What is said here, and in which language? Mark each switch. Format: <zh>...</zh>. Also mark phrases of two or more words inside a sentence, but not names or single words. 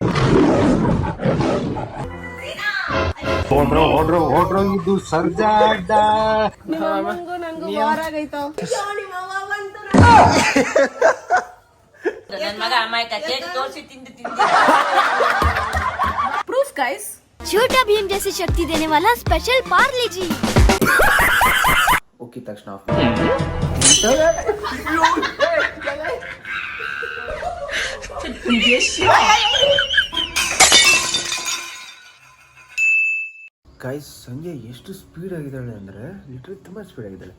<kn>ಇದು ಸರ್ಜಾಡ ನಿಮ್ಮಮ್ಮಂಗೂ ನನ್ಗೂ ವಾರ ಆಗೈತೋ. ನನ್ನ ಮಗ ಅಮಾಯಕ ಕೇಕ್ ತೋರಿಸಿ ತಿಂದು</kn> <en>Proof guys.</en> <hi>छोटा भीम जैसी शक्ति देने वाला स्पेशल पार्ले जी.</hi> <kn>ಉಕ್ಕಿದ ತಕ್ಷಣ ಗೈಸ್ ಸಂಜೆ ಎಷ್ಟು ಸ್ಪೀಡ್ ಆಗಿದ್ದಾಳೆ ಅಂದರೆ ಲಿಟ್ರಲಿ ತುಂಬ ಸ್ಪೀಡ್ ಆಗಿದ್ದಾಳೆ.</kn>